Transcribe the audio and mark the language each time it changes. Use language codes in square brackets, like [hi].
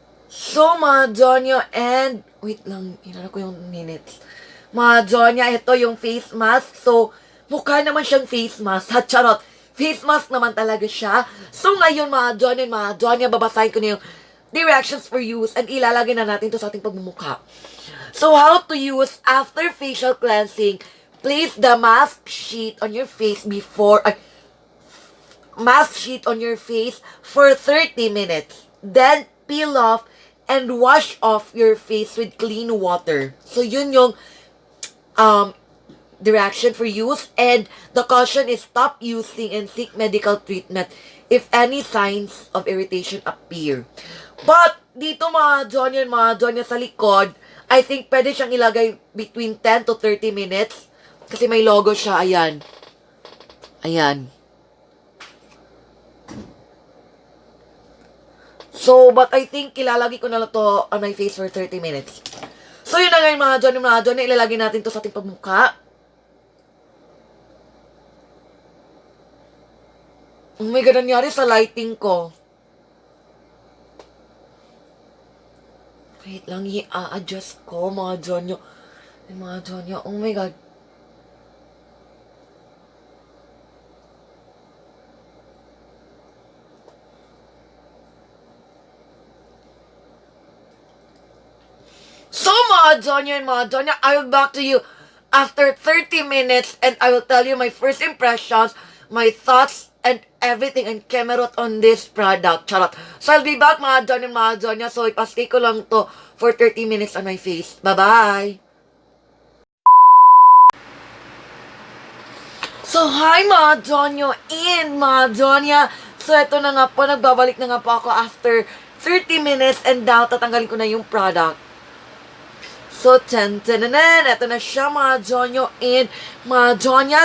[tl] So, mga Donya and... Wait lang, hinanap ko yung minutes. Mga Donya, ito yung face mask. So, mukha naman siyang face mask. Ha, charot. Face mask naman talaga siya. So, ngayon, mga Donya and mga Donya, babasahin ko na yung [en] directions for use [tl] and ilalagay na natin to sa ating pagmumukha. [en] So, how to use after facial cleansing. Place the mask sheet on your face before... mask sheet on your face for 30 minutes. Then, peel off and wash off your face with clean water. [tl] So, yun yung [en] direction for use. And the caution is stop using and seek medical treatment if any signs of irritation appear. [tl] But, dito mga Donya sa likod, [en] I think [tl] pwede siyang ilagay [en] between 10 to 30 minutes. [tl] Kasi may logo siya. Ayan. Ayan. [en] So, but I think [tl] ilalagay ko na lang to [en] on my face for 30 minutes. [tl] So, yun na ngayon mga Donya, ilalagay natin to sa ating pagmukha. [en] Oh my God, [tl] nangyari sa lighting ko. Wait lang, i-adjust ko mga Donya. [en] Oh my God. So, mga Donya, I will back to you after 30 minutes and I will tell you my first impressions, my thoughts, and everything and kemerot on this product. Charot. So, I'll be back, mga Donya. So, [tl] ipastay ko lang to [en] for 30 minutes on my face. Bye-bye! [tl] So, hi, mga Donya and mga Donya. So, ito na nga po, nagbabalik na nga po ako [en] after 30 minutes and now, [tl] tatanggalin ko na yung product. So, tan-tananan, ito na siya mga Donya and mga Donya.